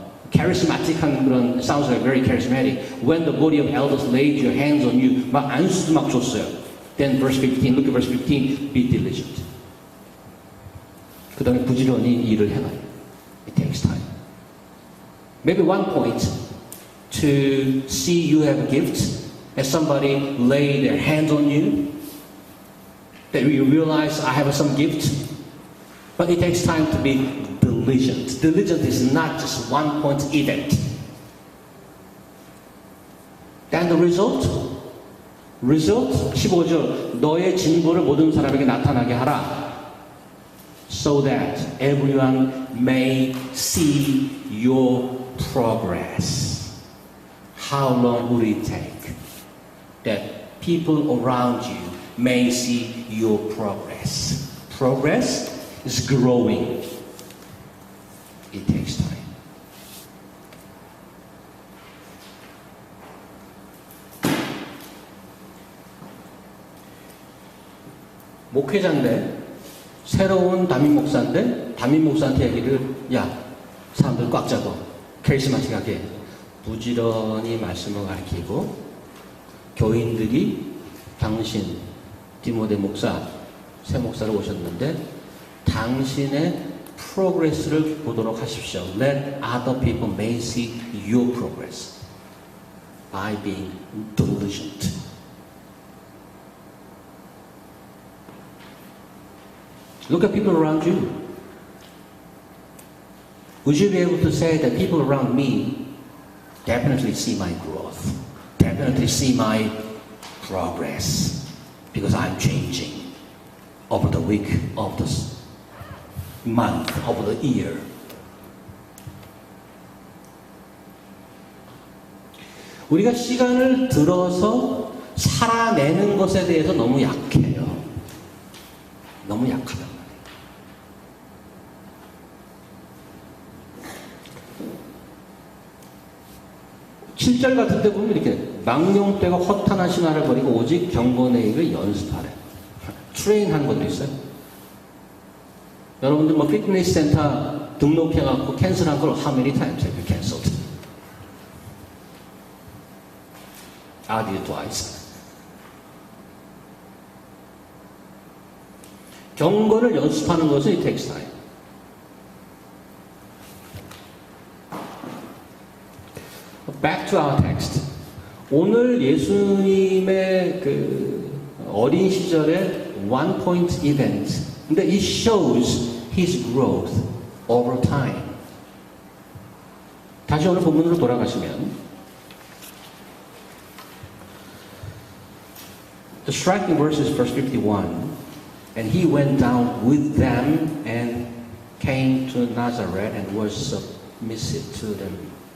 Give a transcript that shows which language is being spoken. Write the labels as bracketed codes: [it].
[en] charismatic한 그런 sounds like very charismatic. When the body of elders laid your hands on you, [ko] 막 안수도 막 줬어요. [en] Then verse 15, look at verse 15, be diligent. [ko] 그 다음에 부지런히 일을 해놔요. [en] It takes time. Maybe one point to see you have a gift, as somebody lay their hands on you, that you realize I have some gift, but it takes time to be diligent. Diligent is not just one point event. And the result? [ko] Result 15절 너의 진보를 모든 사람에게 나타나게 하라. [en] So that everyone may see your progress. How long will it take that people around you may see your progress? Progress is growing. It takes time. [ko] 목회자인데 새로운 담임 목사인데 담임 목사한테 얘기를 야 사람들 꽉 잡아 카리스마틱하게 부지런히 말씀을 가르치고 교인들이 당신 디모데 목사 새 목사를 오셨는데 당신의 프로그레스를 보도록 하십시오. [en] Let other people may see your progress by being diligent. Look at people around you. Would you be able to say that people around me definitely see my growth, definitely see my progress, because I'm changing over the week, of the month, over the year. [ko] 우리가 시간을 들어서 살아내는 것에 대해서 너무 약해요. 너무 약하단 말이에요. 7절 같은 데 보면 이렇게 망령되고 허탄한 신화를 버리고 오직 경건의익을 연습하래. 트레인한 것도 있어요. 여러분들 뭐 피트니스 센터 등록해갖고 캔슬한 걸 [en] how many times have you cancelled? I did twice. [ko] 경건을 연습하는 것은 [en] it takes time. Back to our text. [ko] 오늘 예수님의 그 어린 시절의 [en] one point event. 근데 it shows his growth over time. [ko] 다시 오늘 본문으로 돌아가시면 [en] the striking verse is verse 51. And he went down with them and came to Nazareth and was submissive to them.